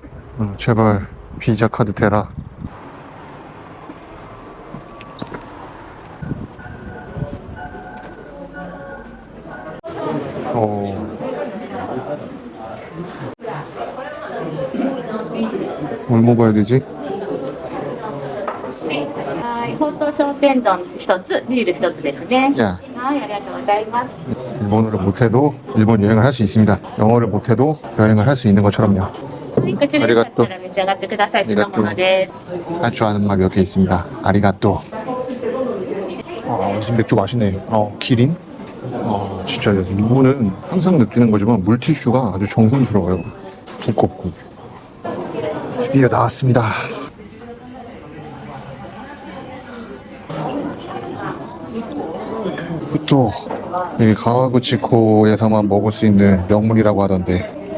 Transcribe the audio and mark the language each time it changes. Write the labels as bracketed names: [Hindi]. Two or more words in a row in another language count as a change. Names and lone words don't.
[Korean] 제발 비자 카드 대라. 뭘 먹어야 되지? [Japanese] はい、ほうとう商店丼一つ、ビール一つですね。 [Korean] 야, [Japanese] はい、ありがとうございます。 [Korean] 일본어를 못해도 일본 여행을 할 수 있습니다. 영어를 못해도 여행을 할 수 있는 것처럼요. [Japanese] はい、こちらよかったら召し上がってください。酢の物です。 [Korean] 할 줄 아는 말 몇 개 있습니다. 아리가또. 지금 맥주 맛있네. 기린? 진짜 일본은 항상 느끼는 거지만 물티슈가 아주 정성스러워요. 두껍고. 드디어 나왔습니다. 또 여기 가와구치코에서만 먹을 수 있는 명물이라고 하던데.